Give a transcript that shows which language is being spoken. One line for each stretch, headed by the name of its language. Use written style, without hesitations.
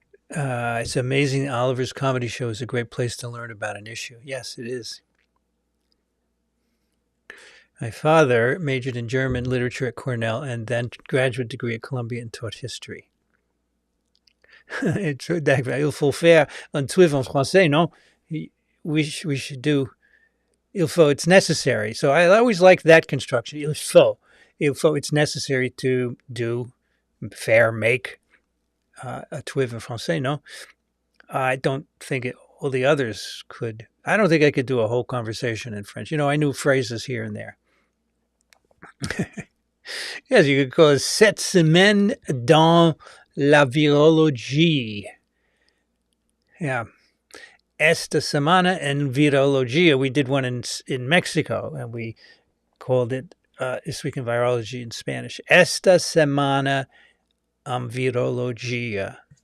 English: It's amazing. Oliver's comedy show is a great place to learn about an issue. Yes, it is. My father majored in German literature at Cornell and then graduate degree at Columbia and taught history.
French: Il faut faire un tweet en français, non?
English: We should do
French: il faut.
English: It's necessary. So I always like that construction.
French: Il faut.
English: It's necessary to do, make a tweet
French: en français,
English: no? I don't think all the others could. I don't think I could do a whole conversation in French. I knew phrases here and there. Yes, you could call it
French: cette semaine dans la virologie.
English: Yeah.
Spanish: Esta semana en virología.
English: We did one in Mexico, and we called it This Week in Virology in Spanish.
Spanish: Esta semana en virología.